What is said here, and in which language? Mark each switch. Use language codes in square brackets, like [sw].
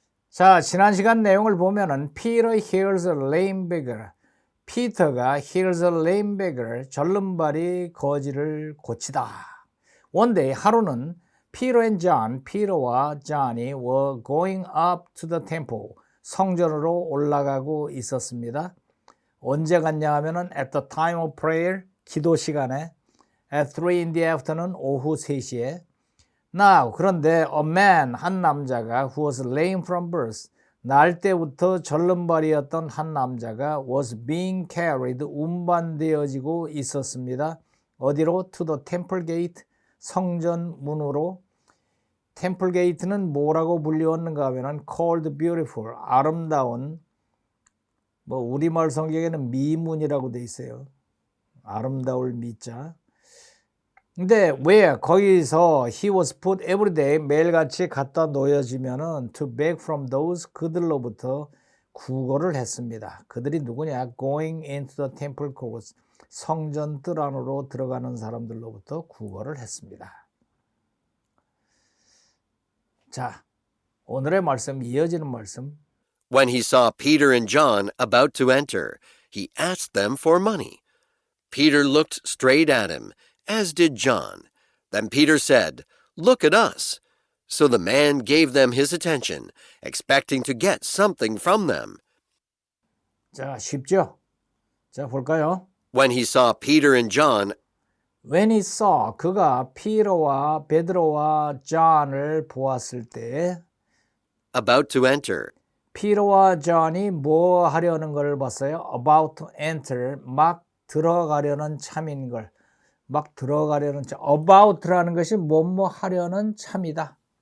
[ko] 자, 지난 시간 내용을 보면은 [en] Peter heals a lame beggar. [ko] 피터가 [en] heals a lame beggar, [ko] 절름발이 거지를 고치다. [en] One day, [ko] 하루는 [en] Peter and John, [ko] 피터와 존이 [en] were going up to the temple. [ko] 성전으로 올라가고 있었습니다. 언제 갔냐 하면은 [en] at the time of prayer, [ko] 기도 시간에, [en] at 3 in the afternoon, [ko] 오후 3시에. [en] Now, [ko] 그런데 [en] a man, [ko] 한 남자가 [en] who was lame from birth, [ko] 날 때부터 절름발이었던 한 남자가 [en] was being carried, [ko] 운반되어지고 있었습니다. 어디로? [en] To the temple gate, [ko] 성전 문으로. temple gate는 뭐라고 불리웠는가 하면 [en] called beautiful, [ko] 아름다운, 뭐 우리말 성경에는 미문이라고 돼 있어요. 아름다울 미자. 근데 왜 거기서 [en] he was put every day, [ko] 매일같이 갖다 놓여지면은 [en] to beg from those, [ko] 그들로부터 구걸을 했습니다. 그들이 누구냐? [en] going into the temple courts, [ko] 성전 뜰 안으로 들어가는 사람들로부터 구걸을 했습니다. 자, 오늘의 말씀, 이어지는 말씀. [en] When he saw Peter and John about to enter, he asked them for money. Peter looked straight at him, as did John. Then Peter said, "Look at us." So the man gave them his attention, expecting to get something from them. [ko] 자, 쉽죠? 자, 볼까요? [en] When he saw Peter and John, When he saw, [ko] 그가 피터와 베드로와 존을 보았을 때 [en] about to enter, [ko] 피터와 존이 뭐 하려는 걸 봤어요? [en] About to enter, [ko] 막 들어가려는 참인 걸. 막 들어가려는 참. About라는 것이 뭐뭐 하려는 참이다.